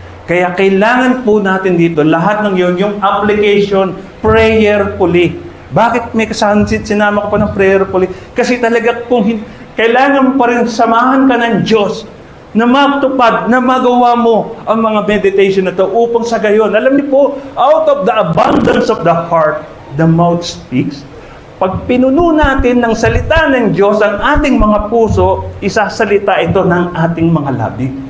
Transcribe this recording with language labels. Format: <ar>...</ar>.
<tl>Kaya kailangan po natin dito, lahat ng yun, yung application, prayerfully. Bakit may sinama ko pa ng prayerfully? Kasi talaga kailangan mo pa rin samahan ka ng Diyos na matupad, na magawa mo ang mga meditation na ito upang sa gayon. Alam niyo po,</tl> <en>out of the abundance of the heart, the mouth speaks.</en> <tl>Pag pinuno natin ng salita ng Diyos ang ating mga puso, isasalita ito ng ating mga labi.</tl>